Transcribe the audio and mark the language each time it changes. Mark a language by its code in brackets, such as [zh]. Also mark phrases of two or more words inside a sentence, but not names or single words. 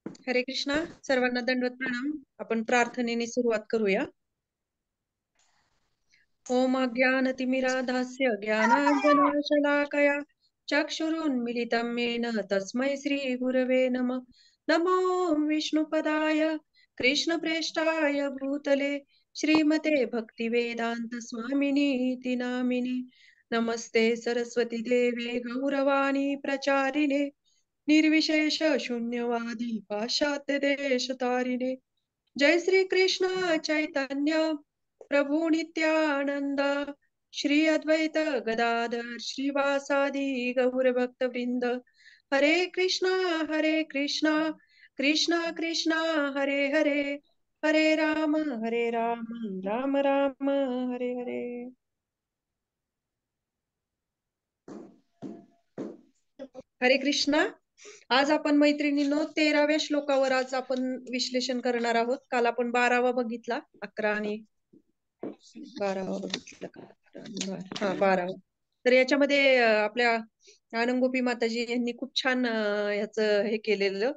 [mr] हरे कृष्णा. सर्वांना दंडवत प्रणाम. आपण प्रार्थनेने सुरुवात करूया. [sa] ओम अज्ञानतिमिराधास्य ज्ञानाञ्जनशलाकया चक्षुरुन्मिलितं येन तस्मै श्री गुरवे नमः. नमो विष्णुपदाय कृष्णप्रेष्ठाय भूतले श्रीमते भक्तिवेदांत स्वामिनीति नामिने. नमस्ते सरस्वती देवे गौरवाणी प्रचारिणे निर्विशेष शून्यवादी पाश्चात्य देश तारिणे. जय श्री कृष्ण चैतन्य प्रभु नित्यानंद श्री अद्वैत गदाधर श्रीवासादि गौर भक्त वृंद. हरे कृष्णा कृष्णा कृष्णा हरे हरे हरे राम राम राम हरे हरे. [mr] हरे कृष्णा. आज आपण मैत्रिणींनो 13व्या श्लोकावर आज आपण विश्लेषण करणार आहोत. काल आपण 12वा बघितला, 11 आणि 12वा बघितला. 12वा. तर याच्यामध्ये आपल्या आनंदगोपी माताजी यांनी खूप छान याचं हे केलेलं.